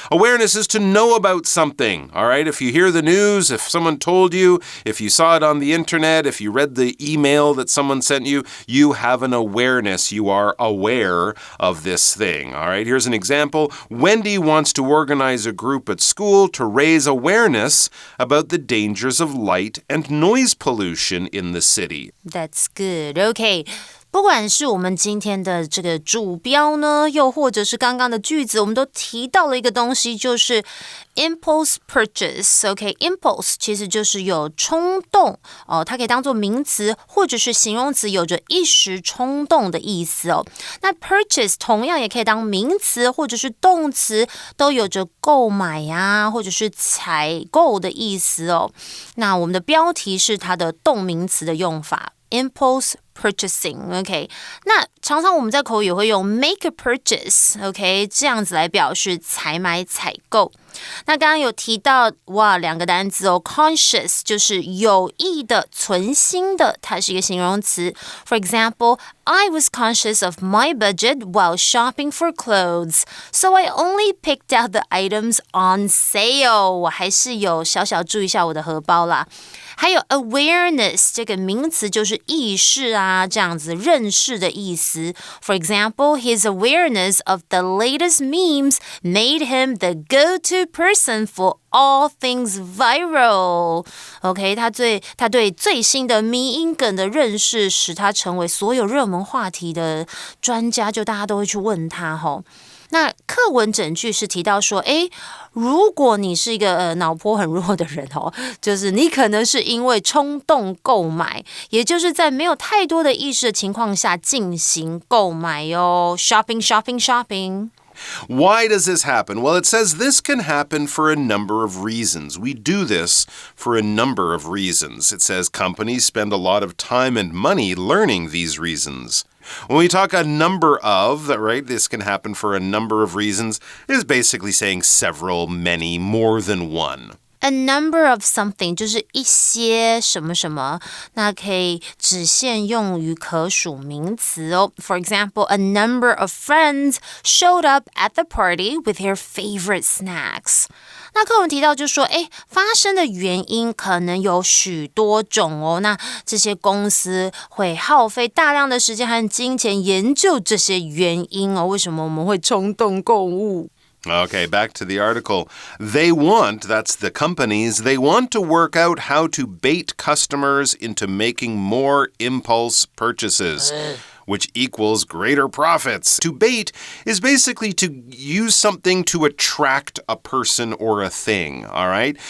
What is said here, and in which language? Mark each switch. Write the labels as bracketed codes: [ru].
[en] Awareness is to know about something, all right? If you hear the news, if someone told you, if you saw it on the internet, if you read the email that someone sent you, you have an awareness. You are aware of this thing, all right? Here's an example. Wendy wants to organize a group at school to raise awareness about the dangers of light and noise pollution in the city. That's good. Okay. [zh] 不管是我们今天的这个主标呢，又或者是刚刚的句子，我们都提到了一个东西，就是 impulse purchase。OK， impulse 其实就是有冲动哦，它可以当作名词或者是形容词，有着一时冲动的意思哦。那 purchase 同样也可以当名词或者是动词，都有着购买呀，或者是采购的意思哦。那我们的标题是它的动名词的用法。Impulse [en] purchasing, OK? [zh] 那常常我们在口语也会用 [en] make a purchase, OK? [zh] 这样子来表示采买采购。那刚刚有提到两个单字哦 conscious 就是有意的存心的，它是一个形容词。 [en] For example, I was conscious of my budget while shopping for clothes, so I only picked out the items on sale. [zh] 我还是有小小注意一下我的荷包啦。还有 awareness 这个名词就是意识啊，这样子认识的意思。 [en] For example, his awareness of the latest memes made him the go-to person for all things viral. [zh] OK, 他对最新的迷因梗的认识，使他成为所有热门话题的专家，就大家都会去问他吼。那课文整句是提到说，如果你是一个脑波很弱的人哦，就是你可能是因为冲动购买，也就是在没有太多的意识的情况下进行购买哦 ， [en] shopping, shopping, shopping。Why does this happen? Well, it says this can happen for a number of reasons. We do this for a number of reasons. It says companies spend a lot of time and money learning these reasons. When we talk a number of, right, this can happen for a number of reasons, it is basically saying several, many, more than one.A number of something [zh] 就是一些什么什么，那可以只限用于可数名词哦。 [en] For example, a number of friends showed up at the party with their favorite snacks. [zh] 那课文提到就说，发生的原因可能有许多种哦。那这些公司会耗费大量的时间和金钱研究这些原因哦。为什么我们会冲动购物 [en] ？Okay, back to the article. They want, that's the companies, they want to work out how to bait customers into making more impulse purchases. Which equals greater profits. To bait is basically to use something to attract a person or a thing, all right?